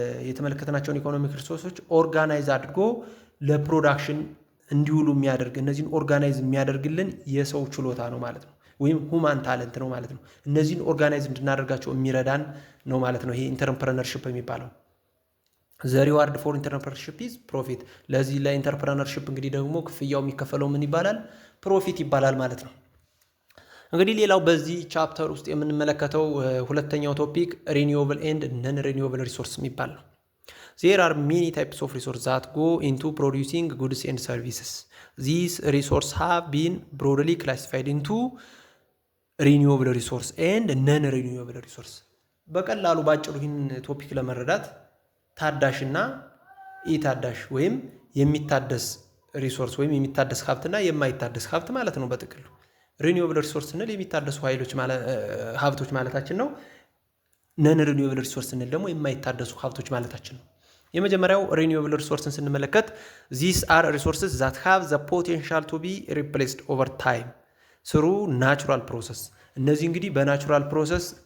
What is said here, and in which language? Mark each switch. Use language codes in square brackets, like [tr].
[am] የተመለከትናቸውን ኢኮኖሚክ ሪሶርሶች ኦርጋናይዝ አድርጎ ለፕሮዳክሽን እንዲውሉ የሚያደርግ እነዚህን ኦርጋናይዝ የሚያደርግልን የሰው ችሎታ ነው ማለት ነው፣ ወይም ሁማን ታለንት ነው ማለት ነው። እነዚህን ኦርጋናይዝ እንድናደርጋቸው የሚረዳን ነው ማለት ነው ይሄ ኢንተርፕረነርሺፕ የሚባለው። [en] ዘ ሪዋርድ ፎር ኢንተርፕረነርሺፕ ኢዝ ፕሮፊት። [am] ለዚህ ለኢንተርፕረነርሺፕ እንግዲህ ደግሞ ክፍያው የሚከፈለው ምን ይባላል? ፕሮፊት ይባላል ማለት ነው። እንግዲህ ሌላው በዚህ ቻፕተር ውስጥ የምንመለከተው ሁለተኛው ቶፒክ ሪኒዌብል ኤንድ ነን ሪኒዌብል ሪሶርስ የሚባል ነው። [en] There are many types of resources that go into producing goods and services. These resources have been broadly classified into renewable resource and non-renewable resource. [am] በቀላሉ ባጭሩ ይህን ቶፒክ ለመረዳት ታዳሽና ኢታዳሽ ወይም የሚታደስ ሪሶርስ ወይም የሚታደስ ሀብትና የማይታደስ ሀብት ማለት ነው በጥቅሉ ሪኒዌብል ሪሶርስ ስንል የሚታደሱ ሀብቶች ማለታችን ነው። ነን ሪኒዌብል ሪሶርስ ስንል ደግሞ የማይታደሱ ሀብቶች ማለታችን ነው። የመጀመሪያው ሪኒዌብል ሪሶርስን ስንመለከት [en] these are resources that have the potential to be replaced over time through natural process። [am] እነዚህ እንግዲህ በናቹራል ፕሮሰስ